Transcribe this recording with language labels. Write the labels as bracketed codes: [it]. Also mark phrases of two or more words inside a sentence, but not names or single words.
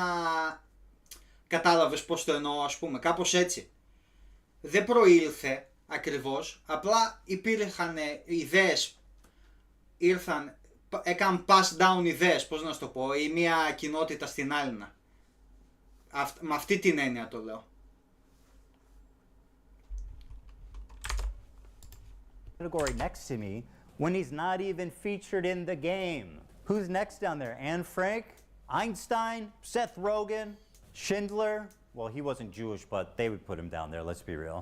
[el] Κατάλαβες πώς το εννοώ, ας πούμε. Κάπως έτσι. Δεν προήλθε ακριβώς. Απλά υπήρχαν ιδέες. Ήρθαν... Έκαναν [en] pass down [el] ιδέες, πώς να σου το πω. Ή μια κοινότητα στην άλλη. Με αυτή την έννοια το λέω. [en] Category next to me when he's not even featured in the game. Who's next down there? Anne Frank? Einstein? Seth Rogen? Schindler? Well, he wasn't Jewish, but they would put him down there, let's be real.